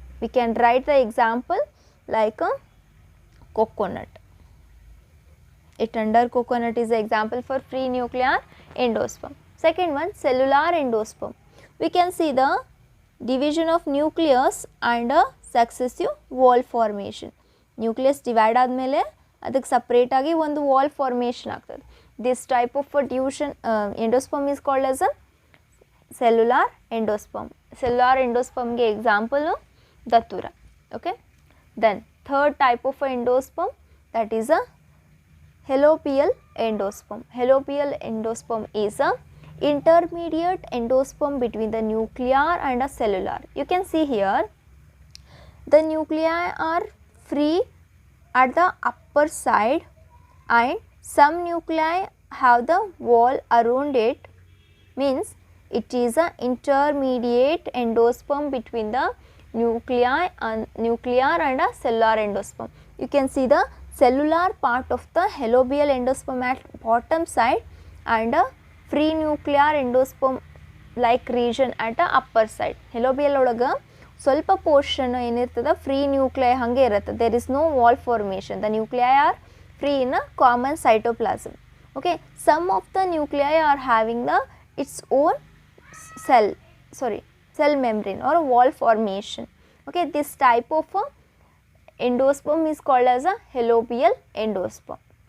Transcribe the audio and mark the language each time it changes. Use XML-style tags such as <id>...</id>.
<en>We can write the example like a coconut. It under coconut is the example for free nuclear endosperm. Second one, cellular endosperm. We can see the division of nucleus and a successive wall formation. Nucleus divide</en> <kn>ಆದಮೇಲೆ ಅದಕ್ಕೆ separate ಆಗಿ ಒಂದು wall formation ಆಗ್ತದೆ.</kn> <en>This type of ಡ್ಯೂಷನ್ endosperm is called as a cellular endosperm. Cellular ಎಂಡೋಸ್ಪರ್ಮ್ಗೆ example ದತ್ತುರ. Okay, then third type of endosperm, that is a helobial endosperm. Helobial endosperm is a intermediate endosperm between the nuclear and a cellular. You can see here the nuclei are free at the upper side and some nuclei have the wall around it, means it is a intermediate endosperm between the nuclear and a cellular endosperm. You can see the cellular part of the halobial endosperm at bottom side and a free nuclear endosperm like region at the upper side.</en> <kn>Halobial ಒಳಗೆ ಸ್ವಲ್ಪ portion ಏನಿರ್ತದೆ free nuclei ಹಂಗೆ ಇರುತ್ತೆ.</kn> <en>There is no wall formation. The nuclei are free in a common cytoplasm. Okay, some of the nuclei are having the its own cell membrane or wall formation. Okay, this type of endosperm is called as a halobial endosperm.</en>